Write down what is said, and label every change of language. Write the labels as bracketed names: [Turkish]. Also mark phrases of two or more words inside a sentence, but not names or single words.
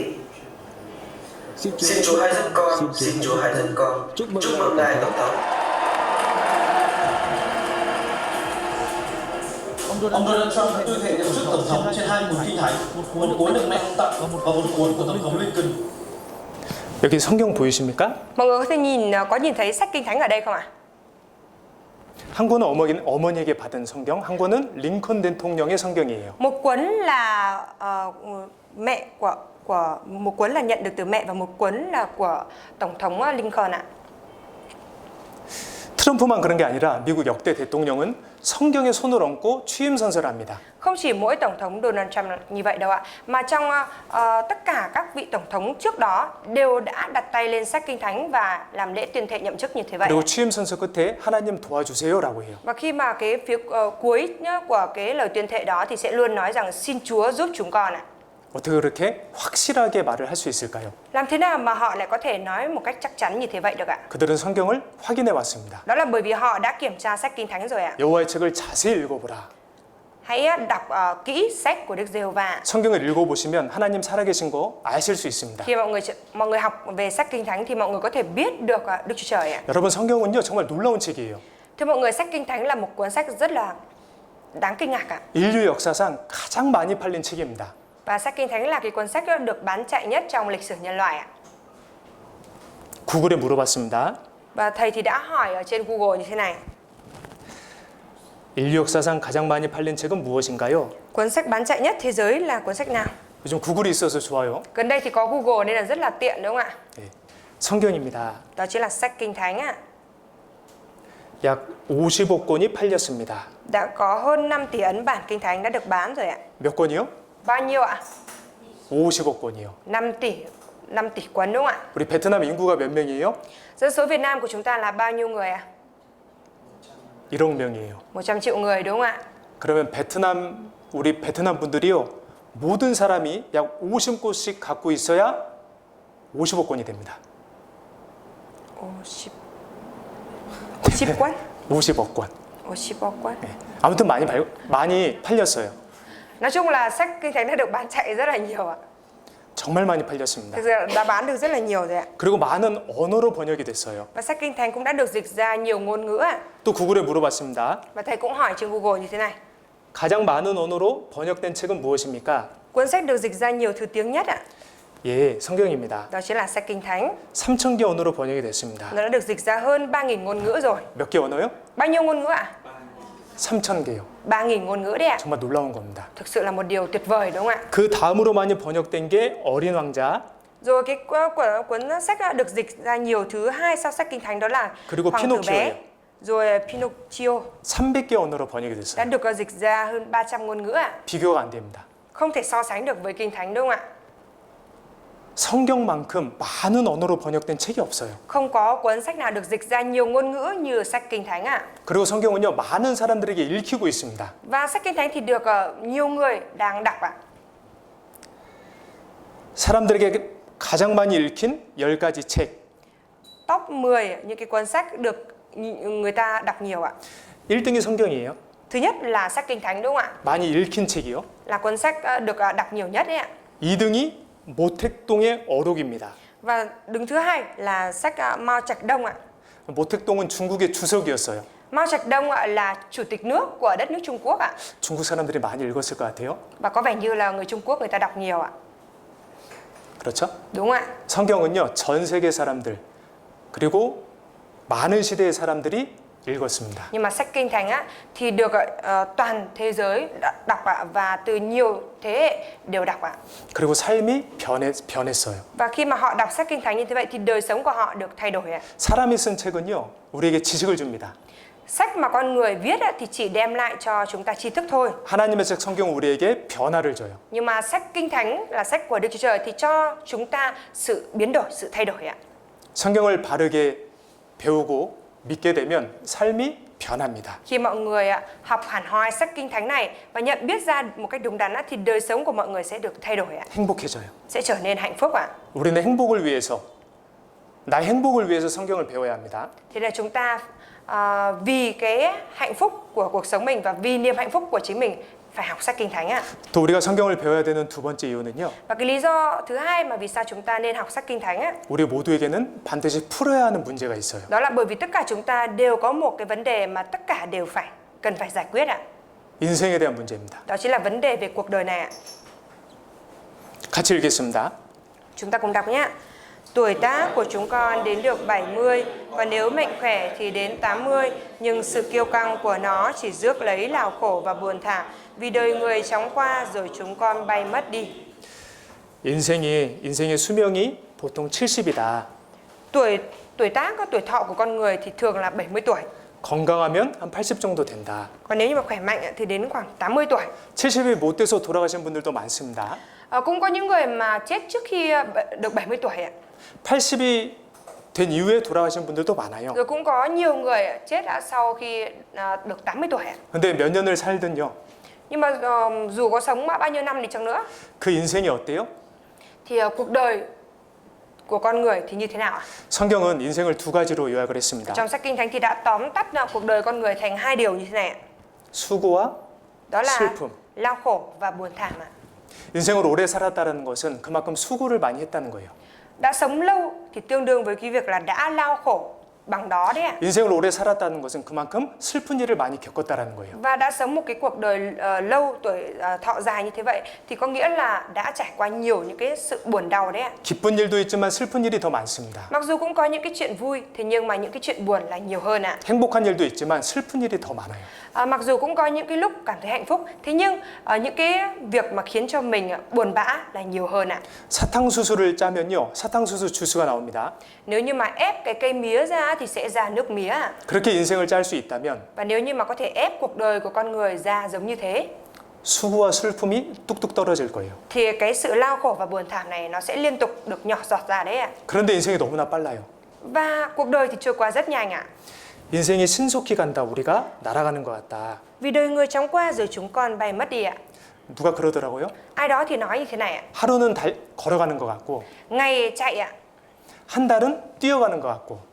[Vietnamese] Xin Chúa hãy giúp con, xin Chúa hãy giúp con. Chúc mừng Ngài Tổng thống. Ông Donald Trump đã tuyên thệ nhậm chức Tổng thống trên 2 cuốn kinh thánh, một cuốn được mẹ ông tặng và một cuốn của Tổng thống Lincoln. [Korean] 여기 성경 보이십니까? [Vietnamese] Mọi người có thể có nhìn thấy sách Kinh Thánh ở đây không ạ? [Korean] 한 권은 어머니에게 받은 성경, 한 권은 링컨 대통령의 성경이에요. [Vietnamese] Một cuốn là mẹ của một cuốn là nhận được từ mẹ và một cuốn là của Tổng thống Lincoln ạ. [Korean] 트럼프만 그런 게 아니라 미국 역대 대통령은 성경에 손을 얹고 취임 선서를 합니다. [Vietnamese] Không chỉ mỗi Tổng thống Donald Trump như vậy đâu ạ, mà trong tất cả các vị Tổng thống trước đó đều đã đặt tay lên sách Kinh Thánh và làm lễ tuyên thệ nhậm chức như thế vậy. [Korean] 그리고 취임 선서 끝에 하나님 도와주세요라고 해요. [Vietnamese] Và khi mà cái phía cuối của cái lời tuyên thệ đó thì sẽ luôn nói rằng xin Chúa giúp chúng con ạ. [Korean] 어떻게 그렇게 확실하게 말을 할 수 있을까요? [Vietnamese] Làm thế nào mà họ lại có thể nói một cách chắc chắn như thế vậy được ạ? [Korean] 그들은 성경을 확인해 왔습니다. [Vietnamese] Đó là bởi vì họ đã kiểm tra sách Kinh Thánh rồi ạ. [Korean] 여호와의 책을 자세히 읽어보라. [Vietnamese] Hãy đọc kỹ sách của Đức Giê-hô-va. [Korean] 성경을 읽어보시면 하나님 살아계신 거 아실 수 있습니다. [Vietnamese] Khi mọi người học về sách Kinh Thánh thì mọi người có thể biết được Đức Chúa Trời ạ. [Korean] 여러분 성경은요 정말 놀라운 책이에요. [Vietnamese] Thưa mọi người, sách Kinh Thánh là một cuốn sách rất là đáng kinh ngạc ạ. [Korean] 인류 역사상 가장 많이 팔린 책입니다. [Vietnamese] Và sách Kinh Thánh là cái cuốn sách được bán chạy nhất trong lịch sử nhân loại ạ. [Korean] 구글에 물어봤습니다. [Vietnamese] Và thầy thì đã hỏi ở trên Google như thế này. [Korean] 인류 역사상 가장 많이 팔린 책은 무엇인가요? [Vietnamese] Cuốn sách bán chạy nhất thế giới là cuốn sách nào? [Korean] 요즘 구글이 있어서 좋아요. [Vietnamese] Gần đây thì có Google nên là rất là tiện đúng không ạ? [Korean] 네, 성경입니다. [Vietnamese] Đó chính là sách Kinh Thánh ạ. [Korean] 약 50억 권이 팔렸습니다. [Vietnamese] Đã có hơn 5 tỷ ấn bản Kinh Thánh đã được bán rồi ạ. [Korean] 몇 권이요? [Vietnamese] Bao nhiêu ạ? [Korean] 50억 권이요. [Vietnamese] 5 tỷ cuốn đúng không ạ? [Korean] 우리 베트남 인구가 몇 명이에요? [Vietnamese] Dân số Việt Nam của chúng ta là bao nhiêu người ạ? [Korean] 1억 명이에요. [Vietnamese] 100 triệu người đúng không ạ? [Korean] 그러면 우리 베트남 분들이요 모든 사람이 약 50권씩 갖고 있어야 50억 권이 됩니다. 50권? 50억 권. 50억 권. 네. 아무튼 많이 팔렸어요. [Vietnamese] Nói chung là sách Kinh Thánh đã được bán chạy rất là nhiều ạ. [Korean] 정말 많이 팔렸습니다. [Vietnamese] Thực ra đã bán được rất là nhiều rồi ạ. [Korean] 그리고 많은 언어로 번역이 됐어요. [Vietnamese] Và sách Kinh Thánh cũng đã được dịch ra nhiều ngôn ngữ ạ. [Korean] 또 구글에 물어봤습니다. [Vietnamese] Và thầy cũng hỏi trên Google như thế này. [Korean] 가장 많은 언어로 번역된 책은 무엇입니까? [Vietnamese] Cuốn sách được dịch ra nhiều thứ tiếng nhất ạ. [Korean] 예, 성경입니다. [Vietnamese] Đó chính là sách Kinh Thánh. [Korean] 3,000개 언어로 번역이 됐습니다. [Vietnamese] Nó đã được dịch ra hơn 3.000 ngôn ngữ rồi. [Korean] 몇 개 언어요? [Vietnamese] Bao nhiêu ngôn ngữ ạ? [Korean] 3,000개요. [Vietnamese] 3.000 ngôn ngữ đấy ạ. [Korean] 정말 놀라운 겁니다. [Vietnamese] Thực sự là một điều tuyệt vời đúng không ạ? [Korean] 그 다음으로 많이 번역된 게 어린 왕자, [Vietnamese] Rồi cái cuốn sách được dịch ra nhiều thứ hai sau sách Kinh Thánh đó là [Korean] 그리고 [Vietnamese] Hoàng tử bé. [Korean] 피노키오예요. [Vietnamese] Rồi Pinocchio [Korean] 300개 언어로 번역이 [Vietnamese] đã [Korean] 됐어요. [Vietnamese] được dịch ra hơn 300 ngôn ngữ ạ. [Korean] 비교가 안 됩니다. [Vietnamese] Không thể so sánh được với Kinh Thánh đúng không ạ? [Korean] 성경만큼 많은 언어로 번역된 책이 없어요. [Vietnamese] Không có cuốn sách nào được dịch ra nhiều ngôn ngữ như sách Kinh Thánh ạ. [Korean] 그리고 성경은요 많은 사람들에게 읽히고 있습니다. [Vietnamese] Và sách Kinh Thánh thì được nhiều người đang đọc ạ. [Korean] 사람들에게 가장 많이 읽힌 10가지 책. [Vietnamese] Top 10 những cái cuốn sách được người ta đọc nhiều ạ. [Korean] 1등이 성경이에요. [Vietnamese] Thứ nhất là sách Kinh Thánh đúng không ạ? [Korean] 많이 읽힌 책이요. [Vietnamese] Là cuốn sách được đọc nhiều nhất đấy ạ. [Korean] 2등이 모택동의 어록입니다. [Vietnamese] Và đứng thứ hai là sách Mao Trạch Đông ạ. [Korean] 모택동은 중국의 주석이었어요. [Vietnamese] Mao Trạch Đông ạ là chủ tịch nước của đất nước Trung Quốc ạ. [Korean] 중국 사람들이 많이 읽었을 것 같아요. [Vietnamese] Và có vẻ như là người Trung Quốc người ta đọc nhiều ạ. [Korean] 그렇죠? [Vietnamese] Đúng ạ. [Korean] 성경은요 전 세계 사람들 그리고 많은 시대의 사람들이 읽었습니다. [Vietnamese] Nhưng mà sách Kinh Thánh á thì được toàn thế giới đọc ạ và từ nhiều thế hệ đều đọc ạ. [Korean] 그리고 삶이 변했어요. [Vietnamese] Và khi mà họ đọc sách Kinh Thánh như thế vậy thì đời sống của họ được thay đổi ạ. [Korean] 사람이 쓴 책은요 우리에게 지식을 줍니다. [Vietnamese] Sách mà con người viết thì chỉ đem lại cho chúng ta tri thức thôi. [Korean] 하나님의 책 성경은 우리에게 변화를 줘요. [Vietnamese] Nhưng mà sách Kinh Thánh là sách của Đức Chúa Trời thì cho chúng ta sự biến đổi, sự thay đổi ạ. [Korean] 성경을 바르게 배우고 믿게 되면 삶이 변합니다. [Vietnamese] Khi mọi người học hẳn hoi sách Kinh Thánh này và nhận biết ra một cách đúng đắn thì đời sống của mọi người sẽ được thay đổi ạ. [Korean] 행복해져요. [Vietnamese] Sẽ trở nên hạnh phúc ạ. [Korean] 우리는 행복을 위해서 나의 행복을 위해서 성경을 배워야 합니다. [Vietnamese] Thế là chúng ta vì cái hạnh phúc của cuộc sống mình và vì niềm hạnh phúc của chính mình phải học sách Kinh Thánh ạ. [Korean] 또 우리가 성경을 배워야 되는 두 번째 이유는요. [Vietnamese] Và cái lý do thứ hai mà vì sao chúng ta nên học sách Kinh Thánh á, [Korean] 우리 모두에게는 반드시 풀어야 하는 문제가 있어요. [Vietnamese] đó là bởi vì tất cả chúng ta đều có một cái vấn đề mà tất cả đều cần phải giải quyết ạ. [Korean] 인생에 대한 문제입니다. [Vietnamese] Đó chính là vấn đề về cuộc đời này ạ. [Korean] 같이 읽겠습니다. [Vietnamese] Chúng ta cùng đọc nhé. Tuổi tác của chúng con đến được 70, và nếu mạnh khỏe thì đến 80, nhưng sự kiêu căng của nó chỉ rước lấy lào khổ và buồn thảm, vì đời người chóng qua rồi chúng con bay mất đi. [Korean] 인생의 수명이 보통 70이다. [Vietnamese] Tuổi tác, tuổi thọ của con người thì thường là 70 tuổi. [Korean] 건강하면 한 80 정도 된다. [Vietnamese] Còn nếu như mà khỏe mạnh thì đến khoảng 80 tuổi. [Korean] 70이 못 돼서 돌아가신 분들도 많습니다. [Vietnamese] Cũng có những người mà chết trước khi được 70 tuổi ạ. [Korean] 80이 된 이후에 돌아가신 분들도 많아요. [Vietnamese] Rồi cũng có nhiều người chết đã sau khi được 80 tuổi ạ. [Korean] 근데 몇 년을 살든요. [Vietnamese] Nhưng mà dù có sống bao nhiêu năm đi chăng nữa [Korean] 그 인생이 어때요? [Vietnamese] thì cuộc đời của con người thì như thế nào ạ? [Korean] 성경은 인생을 두 가지로 요약을 했습니다. [Vietnamese] Trong sách Kinh Thánh thì đã tóm tắt cuộc đời con người thành hai điều như thế này ạ. [Korean] 수고와 [Vietnamese] Đó là [Korean] 슬픔. [Vietnamese] lao khổ và buồn thảm ạ. [Korean] 인생을 오래 살았다는 것은 그만큼 수고를 많이 했다는 거예요. [Vietnamese] Đã sống lâu thì tương đương với cái việc là đã lao khổ bằng đó đấy ạ. [Korean] 인생을 오래 살았다는 것은 그만큼 슬픈 일을 많이 겪었다라는 거예요. [Vietnamese] Và đã sống một cái cuộc đời lâu, tuổi thọ dài như thế vậy thì có nghĩa là đã trải qua nhiều những cái sự buồn đau đấy ạ. [Korean] 기쁜 일도 있지만 슬픈 일이 더 많습니다. [Vietnamese] Mặc dù cũng có những cái chuyện vui, thế nhưng mà những cái chuyện buồn là nhiều hơn ạ. [Korean] 행복한 일도 있지만 슬픈 일이 더 많아요. [Vietnamese] Mặc dù cũng có những cái lúc cảm thấy hạnh phúc, thế nhưng những cái việc mà khiến cho mình buồn bã là nhiều hơn ạ. [Korean] 사탕수수를 짜면요, 사탕수수 주스가 나옵니다. [Vietnamese] Nếu như mà ép cái cây mía ra thì sẽ ra nước mía ạ. [Korean] 그렇게 인생을 짤 수 있다면 [Vietnamese] Và nếu như mà có thể ép cuộc đời của con người ra giống như thế [Korean] 수고와 슬픔이 뚝뚝 떨어질 거예요. [Vietnamese] thì cái sự lao khổ và buồn thảm này nó sẽ liên tục được nhỏ giọt ra đấy ạ. [Korean] 그런데 인생이 너무나 빨라요. [Vietnamese] Và cuộc đời thì trôi qua rất nhanh ạ. [Korean] 인생이 신속히 간다. 우리가 날아가는 것 같다. [Vietnamese] Vì đời người chóng qua rồi chúng con bay mất đi ạ. [Korean] 누가 그러더라고요? [Vietnamese] Ai đó thì nói như thế này ạ. [Korean] 하루는 걸어가는 것 같고 [Vietnamese] Ngày chạy ạ. [Korean] 한 달은 뛰어가는 것 같고